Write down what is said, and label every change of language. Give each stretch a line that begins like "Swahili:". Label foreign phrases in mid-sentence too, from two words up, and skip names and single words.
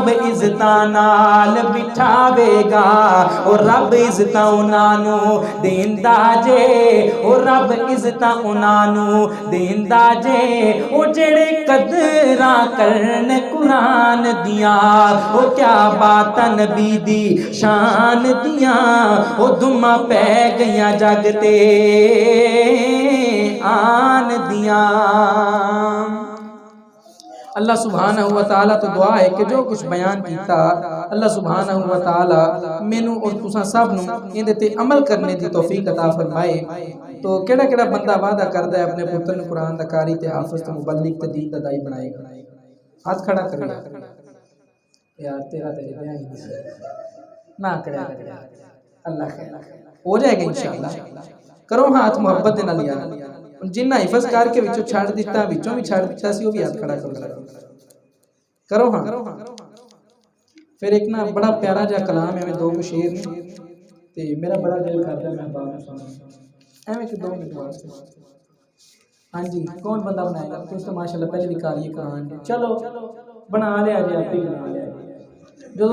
Punjabi: عزتاں نال بٹھاوے گا او رب عزتاں انہاں دیندا جے او رب عزتاں انہاں دیندا جے او جڑے قدراں کرن قرآن دیاں او کیا بات نبی دی شان دیاں او دھما پہ گئیاں جگتے آن دیاں
Arabic: اللہ سبحانہ و تعالیٰ
Punjabi: تو دعا ہے کہ جو کچھ بیان کیتا
Arabic: اللہ سبحانہ و تعالیٰ
Punjabi: مینوں اور تساں سب نوں اندے تے عمل کرنے دی توفیق عطا فرمائے تو کیڑا کیڑا بندہ وعدہ کردا ہے اپنے پتر نوں قرآن دا قاری تے حافظ تے مبلغ تے دین دا دائی بنائے گا ہاتھ کھڑا کرے یار تیرا تے بیان ہی نہیں نہ کرے اللہ خیر ہو جائے گا انشاءاللہ کرو ہاتھ محبت دے نال یار جنہ حفظ کر کے وچوں چھڑ دیتا وچوں بھی چھڑ دیتا سی وہ بھی ہاتھ کھڑا کرو ہاں پھر ایک نا بڑا پیارا جا کلام ہے میں دو شعر نے تے میرا بڑا دل کردا ہے میں باہر سناں ایویں کہ 2 منٹ واسطے ہاں جی کون بندہ بنائے گا تو ماشاءاللہ پہلے بھی قاری قرآن چلو بنا لیا جی آپ ہی بنا لیا جو